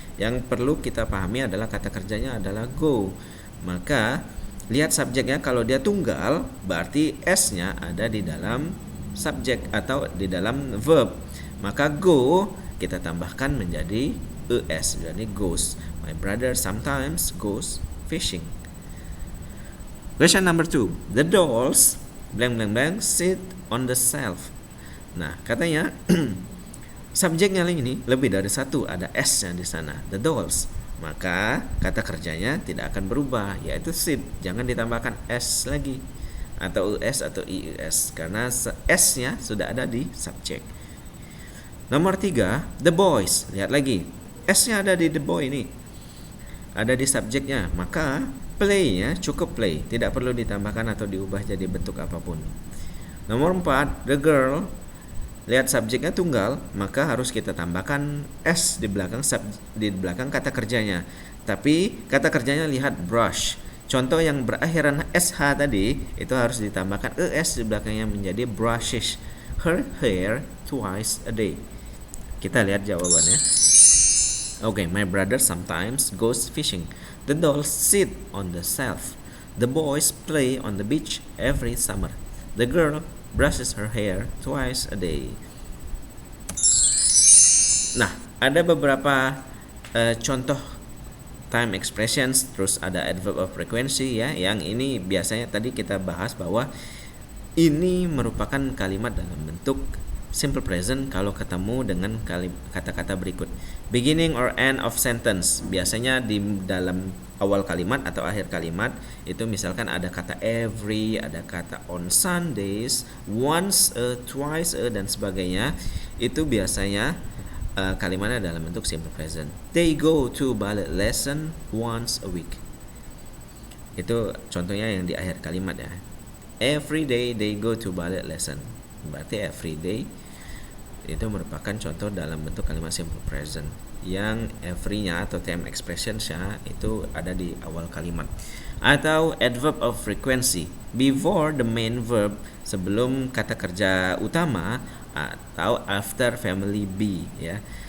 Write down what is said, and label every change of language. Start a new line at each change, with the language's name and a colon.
Indonesian: Yang perlu kita pahami adalah kata kerjanya adalah go. Maka lihat subjeknya, kalau dia tunggal berarti s-nya ada di dalam subjek atau di dalam verb. Maka go kita tambahkan menjadi es, jadi goes.
English: My brother sometimes goes fishing. Question number 2, the dolls blank blank blank sit on the shelf.
Indonesian: Nah, katanya subjeknya ini lebih dari satu, ada s-nya di sana, the dolls. Maka kata kerjanya tidak akan berubah, yaitu sit. Jangan ditambahkan s lagi atau es atau ies karena s-nya sudah ada di subjek. Nomor 3, the boys. Lihat lagi, s-nya ada di the boy ini, ada di subjeknya. Maka play-nya cukup play, tidak perlu ditambahkan atau diubah jadi bentuk apapun. Nomor 4, the girl. Lihat subjeknya tunggal, maka harus kita tambahkan s di belakang kata kerjanya. Tapi kata kerjanya lihat brush. Contoh yang berakhiran sh tadi itu harus ditambahkan es di belakangnya menjadi
English: brushes her hair twice a day.
Indonesian: Kita lihat jawabannya.
English: Okay, my brother sometimes goes fishing. The dolls sit on the shelf. The boys play on the beach every summer. The girl brushes her hair twice a day.
Indonesian: Nah, ada beberapa contoh time expressions, terus ada adverb of frequency ya, yang ini biasanya tadi kita bahas bahwa ini merupakan kalimat dalam bentuk simple present kalau ketemu dengan kata-kata berikut.
English: Beginning or end of sentence,
Indonesian: biasanya di dalam awal kalimat atau akhir kalimat itu misalkan ada kata every, ada kata on Sundays, once a, twice a, dan sebagainya. Itu biasanya kalimatnya dalam bentuk simple present.
English: They go to ballet lesson once a week.
Indonesian: Itu contohnya yang di akhir kalimat ya.
English: Every day they go to ballet lesson.
Indonesian: Berarti every day itu merupakan contoh dalam bentuk kalimat simple present. Yang every-nya atau time expression-nya itu ada di awal kalimat. Atau adverb of frequency,
English: before the main verb,
Indonesian: sebelum kata kerja utama atau after family be ya.